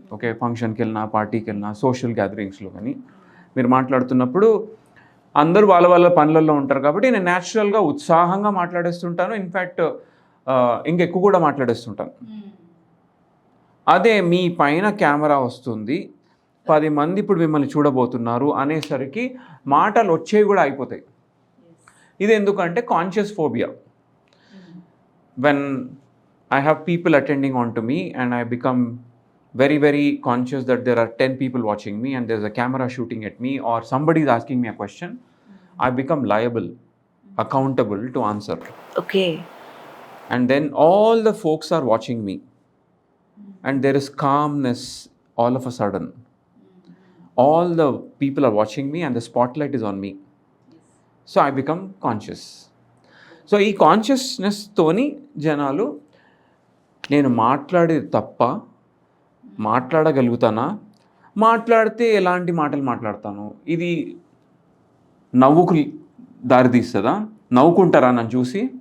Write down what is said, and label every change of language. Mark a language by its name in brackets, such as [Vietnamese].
[Telugu] Okay, ఫంక్షన్కి వెళ్ళినా పార్టీకి వెళ్ళినా సోషల్ గ్యాదరింగ్స్లో కానీ మీరు మాట్లాడుతున్నప్పుడు అందరూ వాళ్ళ వాళ్ళ పనులలో ఉంటారు కాబట్టి నేను న్యాచురల్గా ఉత్సాహంగా మాట్లాడేస్తుంటాను. ఇన్ఫ్యాక్ట్ ఇంకెక్కువ కూడా మాట్లాడేస్తుంటాను. అదే మీ పైన కెమెరా వస్తుంది, 10 మంది ఇప్పుడు మిమ్మల్ని చూడబోతున్నారు అనేసరికి మాటలు వచ్చేవి కూడా అయిపోతాయి. ఇది ఎందుకంటే conscious phobia. [English] When I have people attending on to me and I become very, very conscious that there are 10 people watching me and there's a camera shooting at me or somebody is asking me a question, I become liable, accountable to answer. Okay. And then all the folks are watching me and there is calmness all of a sudden. All the people are watching me and the spotlight is on me. So I become conscious. [Telugu] So ఈ కాన్షియస్నెస్తోని జనాలు నేను మాట్లాడేది తప్ప, మాట్లాడగలుగుతానా, మాట్లాడితే ఎలాంటి మాటలు మాట్లాడతాను, ఇది నవ్వుకు దారి తీస్తుందా, నవ్వుకుంటారా నన్ను చూసి?